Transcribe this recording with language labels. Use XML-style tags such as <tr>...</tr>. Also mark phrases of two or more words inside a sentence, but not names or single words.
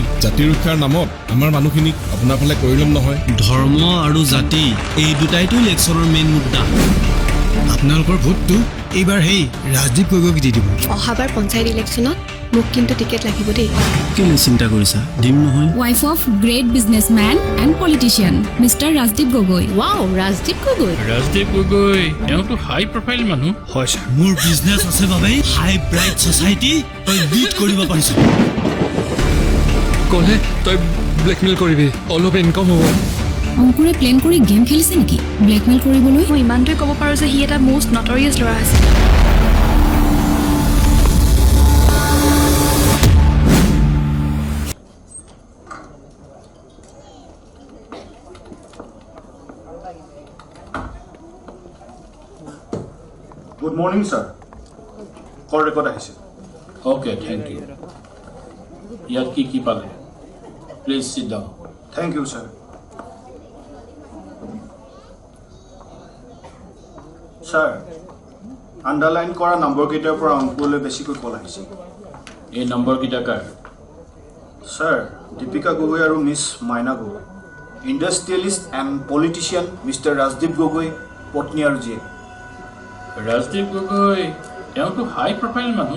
<as>জাতি ৰক্ষাৰ নামত আমাৰ মানুহখিনিক আপোনাৰ ফালে কৰি ল'ম নহয় ধৰ্ম আৰু জাতি এই দুটাইতো ইলেকশ্যনৰ মেইন মুদ্দা আপোনালোকৰ ভোটটো এইবাৰ সেই ৰাজদীপ গগৈক দি দিব অহাবাৰ পঞ্চায়ত ইলেকশ্যনত মোক কিন্তু টিকেট লাগিব দেই কেলে চিন্তা কৰিছা দিম নহয়</as> <en>Wife of great businessman and politician, Mr. Rajdeep Gogoi. Wow, Rajdeep Gogoi.</en> <as>ৰাজদীপ গগৈ তেওঁতো</as> <en>high profile</en> <as>মানুহ হয় ছাৰ মোৰ বিজনেছ আছে বাবে</as> <en>high bright society</en> <as>তই লিড কৰিব পাৰিছ ক'লে তই ব্লেকমেইল কৰিবি অলপ ইনকাম হ'ব অংকুৰে প্লেন কৰি গেম খেলিছে নেকি ব্লেকমেইল কৰিবলৈ মই ইমানটোৱে ক'ব পাৰোঁ যে সি এটা</as> <en>most notorious</en> <as>ল'ৰা আছিল</as> <en>Good morning, sir. Call record</en> <as>আহিছে</as> <en>okay thank you</en> <as>ইয়াত কি পালে</as> <en>please sit down Thank you, sir. Sir,</en> <as>underline কৰা নম্বৰকেইটাৰ পৰা অংকলৈ বেছিকৈ কল আহিছে এই নম্বৰকেইটা কাৰ Sir, দীপিকা গগৈ আৰু মিছ মাইনা গগৈ</as> <en>industrialist and politician Mister</en> <as>ৰাজদীপ গগৈ পত্নী আৰু জীয়েক ৰাজদীপ গগৈ তেওঁতো</as> <en>high profile</en> <as>মানুহ</as>